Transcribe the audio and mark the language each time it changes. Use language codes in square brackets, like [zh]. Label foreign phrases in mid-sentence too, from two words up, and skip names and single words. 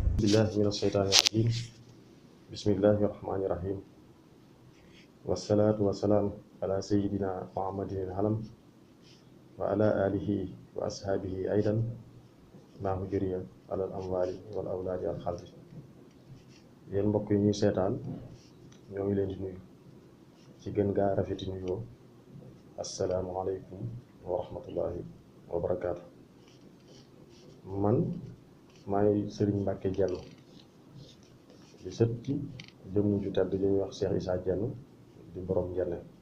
[ar] بالله من الشيطان الرجيم بسم الله الرحمن الرحيم والصلاة والسلام على سيدنا محمد العلم وعلى آله وأصحابه أيضا ما هجري على الأموال والأولاد والخلق [wo] yéen mbokk yi ñuy seetaan ñoo ngi leen di nuyu ci gën gaa rafeti nuyoo [ar] السلام عليكم ورحمة الله وبركاته. [wo] man maay Sëriñ Mbàkke Jenn di sët ci jëmm ju tedd ju ñuy wax Cheikh Issa Jenn di borom njenne.